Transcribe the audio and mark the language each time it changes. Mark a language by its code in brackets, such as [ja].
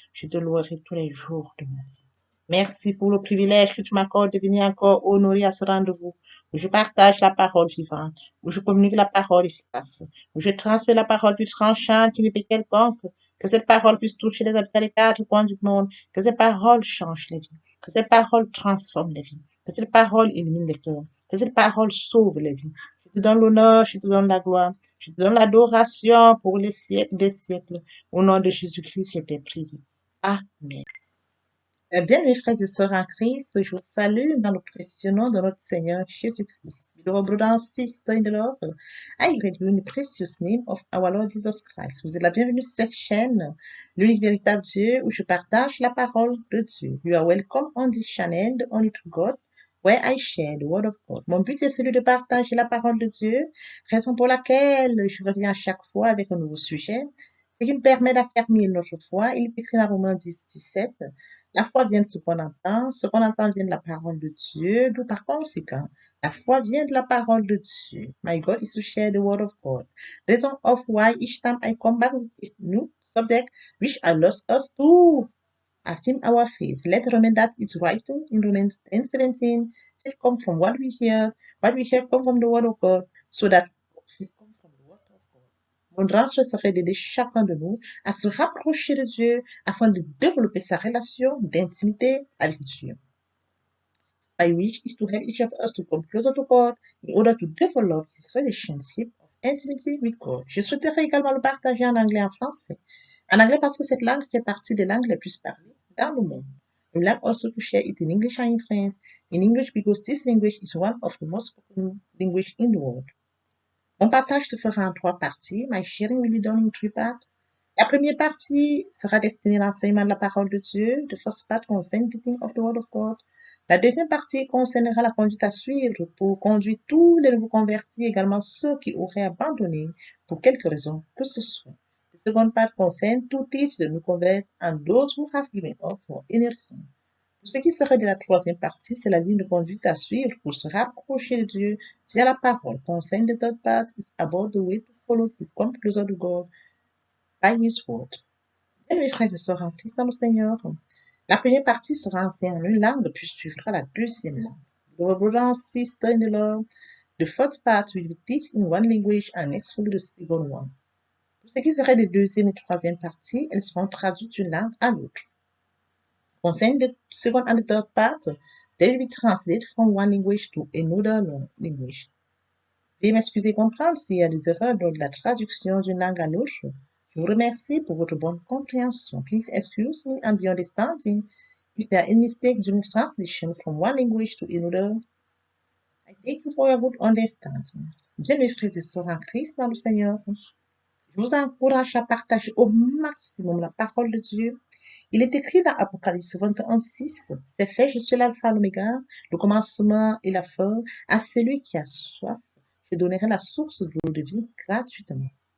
[fr] Je te louerai tous les jours de ma vie. Merci pour le privilège que tu m'accordes de venir encore honorer à ce rendez-vous, où je partage la parole vivante, où je communique la parole efficace, où je transmets la parole plus tranchante qui ne peut quelconque, que cette parole puisse toucher les habitants des quatre coins du monde, que cette parole change les vies, que cette parole transforme les vies, que cette parole illumine les cœurs, que cette parole sauve les vies. Je te donne l'honneur, je te donne la gloire, je te donne l'adoration pour les siècles des siècles. Au nom de Jésus-Christ, je t'ai prié. Amen. Bien, mes frères et sœurs en Christ, je vous salue dans le précieux nom de notre Seigneur Jésus-Christ. [en] Your brother and sister in the Lord, I greet you in the precious name of our Lord Jesus Christ. [fr] Vous êtes la bienvenue sur cette chaîne, l'unique véritable Dieu, où je partage la parole de Dieu. [en] You are welcome on this channel, the only true God, where I share the word of God. [fr] Mon but est celui de partager la parole de Dieu, raison pour laquelle je reviens à chaque fois avec un nouveau sujet. C'est qu'il permet d'affirmer notre foi. Il est écrit dans Romains 10, 17. La foi vient de ce qu'on entend vient de la parole de Dieu, d'où par conséquent, la foi vient de la parole de Dieu. [en] My God is to share the word of God. Reason of why each time I come back with a new subject, which allows us to affirm our faith. Let's remember that it's written in Romans 10:17. Faith comes from what we hear come from the word of God, so that faith comes from the word of God. [fr] Mon rôle serait d'aider chacun de nous à se rapprocher de Dieu afin de développer sa relation d'intimité avec Dieu. [en] My wish is to help each of us to come closer to God in order to develop his relationship of intimacy with God. [fr] Je souhaiterais également le partager en anglais et en français. En anglais parce que cette langue fait partie des langues les plus parlées dans le monde. [en] We would like also to share it in English and in French. In English because this language is one of the most spoken language in the world. [fr] Mon partage se fera en 3 parties. [en] My sharing will be done in 3 parts. [fr] La première partie sera destinée à l'enseignement de la parole de Dieu. [en] The first part concerns the teaching of the word of God. [fr] La deuxième partie concernera la conduite à suivre pour conduire tous les nouveaux convertis, également ceux qui auraient abandonné pour quelque raison que ce soit. [en] The second part concerns to teach the new converts and those who have given up for any reason. [fr] Pour ce qui serait de la troisième partie, c'est la ligne de conduite à suivre pour se rapprocher de Dieu via la parole. [en] Concern the third part is about the way to follow to come closer to God by His word. [fr] Bien, mes frères et sœurs en Christ dans le Seigneur, la première partie sera enseignée en une langue, puis suivra la deuxième langue. [en] Our brother and sister in the Lord, the first part will be taught in one language and next follow the second one. [fr] Pour ce qui serait des deuxième et troisième parties, elles seront traduites d'une langue à l'autre. [en] Concerning the second and the third part, they will be translated from one language to another language. [fr] Veuillez m'excuser comprendre s'il y a des erreurs dans la traduction d'une langue à l'autre. Je vous remercie pour votre bonne compréhension. [en] Please excuse me and be understanding If there are any mistakes during translation from one language to another, I thank you for your good understanding. [fr] Bien, mes frères et sœurs en Christ dans le Seigneur, je vous encourage à partager au maximum la parole de Dieu. Il est écrit dans Apocalypse 21:6, c'est fait, je suis l'alpha, l'oméga, le commencement et la fin. À celui qui a soif, je donnerai la source de l'eau de vie gratuitement.